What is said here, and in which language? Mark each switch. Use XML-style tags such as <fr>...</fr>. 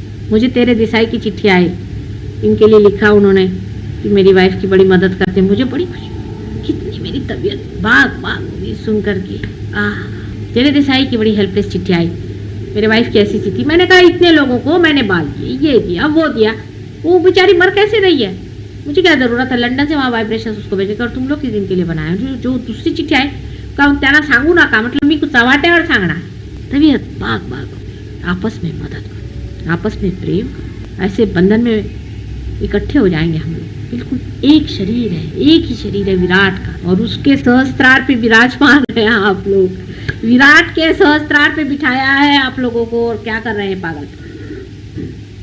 <hi>मुझे तेरे देसाई की चिट्ठी आई, इनके लिए लिखा उन्होंने कि मेरी वाइफ की बड़ी मदद करते, मुझे बड़ी खुशी, कितनी मेरी तबीयत बाग हुई सुन करके। तेरे देसाई की बड़ी हेल्पलेस चिट्ठी आई, मेरे वाइफ की ऐसी थी। मैंने कहा इतने लोगों को मैंने बाल दिए, ये दिया वो दिया, वो बेचारी मर कैसे रही है, मुझे क्या जरूरत है लंडन से वहाँ वाइब्रेशन उसको भेजे कर, तुम लोग किस दिन के लिए बनाए। जो दूसरी चिट्ठी</hi> <mr>आहे का त्यांना सांगू नका, म्हटलं मी चव्हाट्यावर सांगणार।</mr> <hi>तबीयत बाग आपस में मदद करो, आपस में प्रेम करो, ऐसे बंधन में इकट्ठे हो जाएंगे हम लोग। बिल्कुल एक शरीर है, एक ही शरीर है विराट का, और उसके सहस्त्रार पे विराजमान है आप लोग। विराट के सहस्त्रार पे बिठाया है आप लोगों को, और क्या कर रहे हैं पागल।</hi>